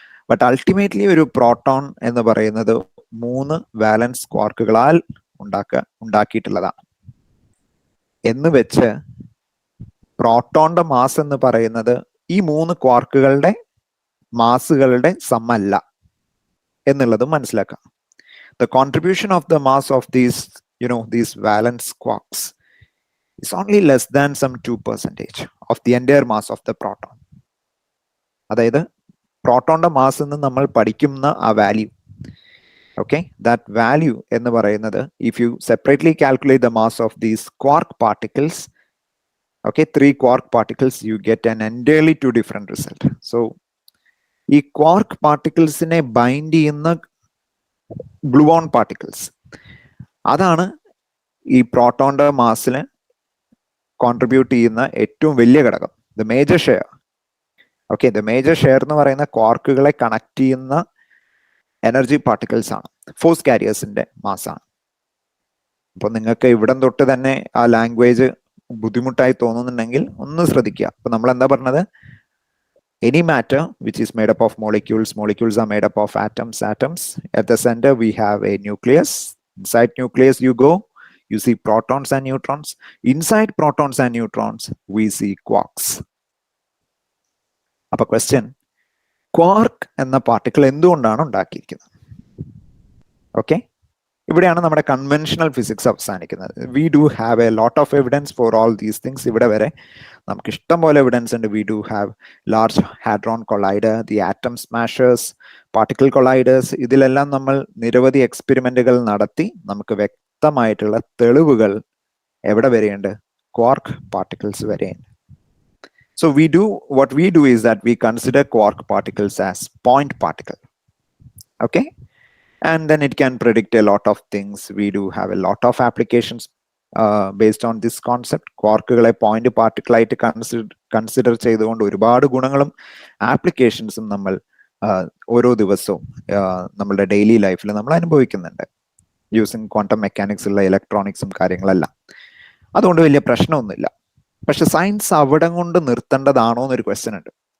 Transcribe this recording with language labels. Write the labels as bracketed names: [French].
[Malayalam] But ultimately ഒരു proton എന്ന് പറയുന്നത് 3 വാലൻസ് ക്വാർക്കുകളാൽ ഉണ്ടാക്കിയിട്ടുള്ളതാണ്. എന്ന് വെച്ച് പ്രോട്ടോണിന്റെ മാസ് എന്ന് പറയുന്നത് ഈ 3 ക്വാർക്കുകളുടെ മാസുകളുടെ സമ്മല്ല എന്നുള്ളതും മനസ്സിലാക്കാം. [English] The contribution of the mass of these valence quarks is only less than some 2% of the entire mass of the proton. [Malayalam] അതായത് പ്രോട്ടോണിന്റെ മാസ് എന്ന് നമ്മൾ പഠിക്കുന്ന ആ വാല്യൂ, ഓക്കെ, ദാറ്റ് വാല്യൂ എന്ന് പറയുന്നത് [English] If you separately calculate the mass of these quark particles, okay, 3 quark particles, you get an entirely 2 different result. [Malayalam] So ഈ quark പാർട്ടിക്കിൾസിനെ bind ചെയ്യുന്ന gluon particles, അതാണ് ഈ പ്രോട്ടോണിന്റെ മാസിന് കോൺട്രിബ്യൂട്ട് ചെയ്യുന്ന ഏറ്റവും വലിയ ഘടകം, [English] The major share. [Malayalam] Okay, the major share എന്ന് പറയുന്ന ക്വാർക്കുകളെ കണക്ട് ചെയ്യുന്ന എനർജി പാർട്ടിക്കിൾസ് ആണ്, ഫോഴ്സ് കാരിയേഴ്സിന്റെ മാസാണ്. അപ്പൊ നിങ്ങൾക്ക് ഇവിടം തൊട്ട് തന്നെ ആ ലാംഗ്വേജ് ബുദ്ധിമുട്ടായി തോന്നുന്നുണ്ടെങ്കിൽ ഒന്ന് ശ്രദ്ധിക്കുക. അപ്പൊ നമ്മൾ എന്താ പറഞ്ഞത്? [English] Any matter which is made up of molecules, molecules are made up of atoms, atoms. At the center we have a nucleus. Inside nucleus you go, you see protons and neutrons. Inside protons and neutrons we see quarks. [Malayalam] Appa question, quark enna particle എന്തുകൊണ്ടാണ് ഉണ്ടാക്കിയിരിക്കുന്നത്? Okay, ഇവിടെയാണ് നമ്മുടെ conventional physics അവസാനിക്കുന്നത്. [English] We do have a lot of evidence for all these things. [Malayalam] ഇവിടെ വരെ നമുക്ക് ഇഷ്ടം പോലെ എവിഡൻസ് ഉണ്ട്. [English] We do have large hadron collider, the atom smashers, particle colliders. [Malayalam] ഇതിലെല്ലാം നമ്മൾ നിരവധി എക്സ്പെരിമെന്റുകൾ നടത്തി നമുക്ക് വ്യക്തമായിട്ടുള്ള തെളിവുകൾ എവിടെ വരെയുണ്ട്? ക്വാർക്ക് പാർട്ടിക്കിൾസ് വരെയുണ്ട്. [English] So what we do is that we consider quark particles as point particle. Okay, and then it can predict a lot of things. We do have a lot of applications based on this concept. [Malayalam] ക്വാർക്കുകളെ point particle ആയിട്ട് consider ചെയ്തുകൊണ്ട് ഒരുപാട് ഗുണങ്ങളും ആപ്ലിക്കേഷൻസും നമ്മൾ ഓരോ ദിവസവും നമ്മളുടെ daily ലൈഫിൽ നമ്മൾ അനുഭവിക്കുന്നുണ്ട് യൂസിങ് ക്വാണ്ടം മെക്കാനിക്സ് ഉള്ള ഇലക്ട്രോണിക്സും കാര്യങ്ങളെല്ലാം. അതുകൊണ്ട് വലിയ പ്രശ്നമൊന്നുമില്ല. പക്ഷെ സയൻസ് അവിടെ കൊണ്ട് നിർത്തേണ്ടതാണോ എന്നൊരു ക്വസ്റ്റ്യൻ ഉണ്ട്.